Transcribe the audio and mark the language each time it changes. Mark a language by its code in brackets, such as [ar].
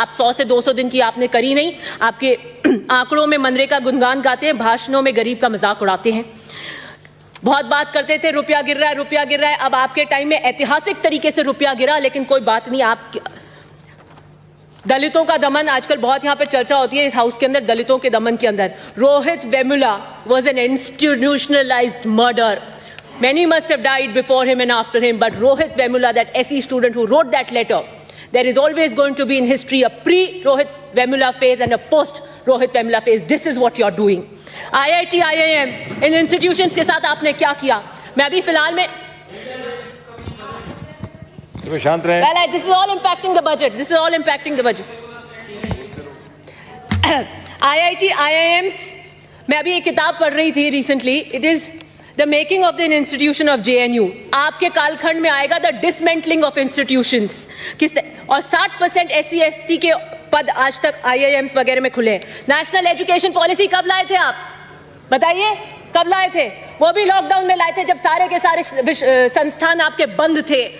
[hi] आप 100 से 200 दिन की आपने करी नहीं। आपके आंकड़ों में मनरेगा गुणगान गाते हैं, भाषणों में गरीब का मजाक उड़ाते हैं। बहुत बात करते थे रुपया गिर रहा है, रुपया गिर रहा है। अब आपके टाइम में ऐतिहासिक तरीके से रुपया गिरा, लेकिन कोई बात नहीं। आप दलितों का दमन आजकल बहुत यहां पर चर्चा होती है इस हाउस के अंदर, दलितों के दमन के अंदर। [en] Rohit Vemula was an institutionalized murder. Many must have died before him and after him, but Rohit Vemula, that SE student who wrote that letter, there is always going to be in history a pre-Rohit Vemula phase and a post-Rohit Vemula phase. This is what you're doing. [hi] IIT, IIM, in institutions के साथ आपने क्या किया? मैं अभी फिलहाल में शांत रहे। [en] Well, this is all impacting the budget. This is all impacting the budget. [hi] IIT, IIMs, मैं अभी एक किताब पढ़ रही थी [en] recently. It is The Making of the Institution of JNU. [hi] आपके कालखंड में आएगा [en] the dismantling of institutions. [hi] और 60% SC ST के पद आज तक IIMs वगैरह में खुले हैं। नेशनल एजुकेशन पॉलिसी कब लाए थे आप? बताइए कब लाए थे? वो भी लॉकडाउन में लाए थे जब सारे के सारे संस्थान आपके बंद थे।